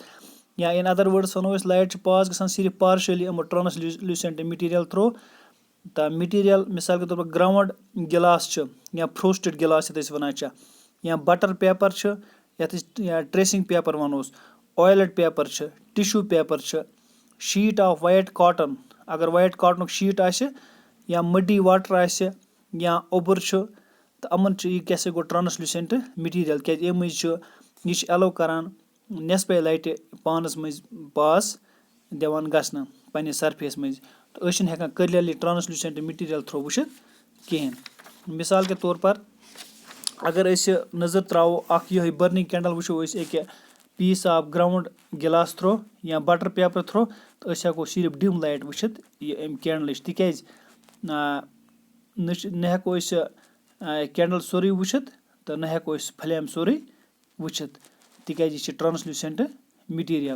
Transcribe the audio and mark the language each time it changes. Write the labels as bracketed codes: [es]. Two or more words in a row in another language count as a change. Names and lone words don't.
[ks] یا [en] in other words [ks] وَنو أسۍ لایٹ چھِ پاس گژھان صرف پارشلی یِمو [en] translucent material through [ks] تہٕ مٹیریل. [ur] مِثال کے طور پر [en] ground glass [ks] چھِ یا [en] frosted glass [ks] یَتھ أسۍ وَنان چھِ, یا [en] butter paper [ks] چھِ یَتھ أسۍ یا [en] tracing paper [ks] وَنوس, [en] oiled paper [ks] چھِ, [en] tissue paper [ks] چھِ, [en] sheet of white cotton, [ks] اگر وایٹ کاٹنُک شیٖٹ آسہِ, یا [en] muddy water [ks] آسہِ, یا اوٚبُر چھُ تہٕ یِمن چھُ یہِ کیاہ سا گوٚو [en] translucent material, [ks] کیازِ اَمہِ مٔنٛزۍ یہِ چھُ ایلو کران نٮ۪صفے لایٹہِ پانس منٛز پاس دِوان گژھنہٕ پننہِ سرفیس منٛز تہٕ أسۍ چھِنہٕ ہٮ۪کان [en] clearly translucent material through [ks] وٕچھِتھ کِہینۍ. [ur] مِثال کے طور پر [ks] اگر أسۍ نظر تراوو اکھ یِہوے [en] burning candle [ks] وٕچھو أسۍ اَکہِ [en] piece of ground glass through [ks] یا [en] butter paper through [ks] تہٕ أسۍ ہٮ۪کو صرف [en] dim light [ks] وٕچھِتھ یہِ اَمہِ کینڈلٕچ, تِکیازِ نہ ہٮ۪کو أسۍ کینڈل سورُے وٕچھِتھ تہٕ نہ ہٮ۪کو أسۍ فلیم سورُے وٕچھِتھ تِکیازِ یہِ چھِ [en] translucent material.